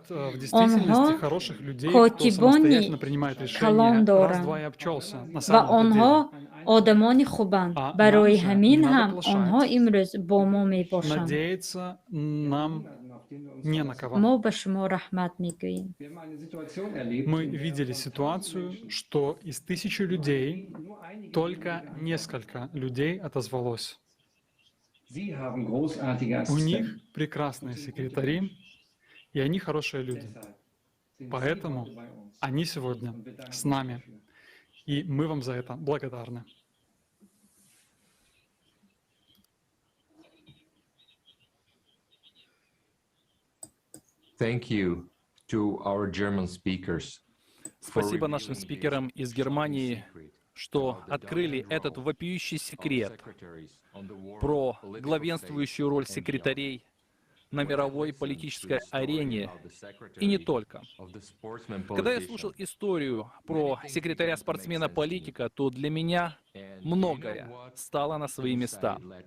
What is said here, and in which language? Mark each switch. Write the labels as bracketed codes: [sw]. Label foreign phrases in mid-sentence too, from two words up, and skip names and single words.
[fa] آنها کاتبانی کلان دارند و آنها آدمان خوبند. برای همین هم آنها امروز با ما می باشند. ما به شما رحمت میگوییم. [ru] Мы видели ситуацию, что из 1000 людей только несколько людей отозвалось. У них прекрасные секретари, и они хорошие люди. Поэтому они сегодня с нами, и мы вам за это благодарны. [en] Thank you to our German speakers. [ru] Спасибо нашим спикерам из Германии, что открыли этот вопиющий секрет про главенствующую роль секретарей на мировой политической арене и не только. Когда я слушал историю про секретаря-спортсмена-политика, то для меня многое стало на свои места.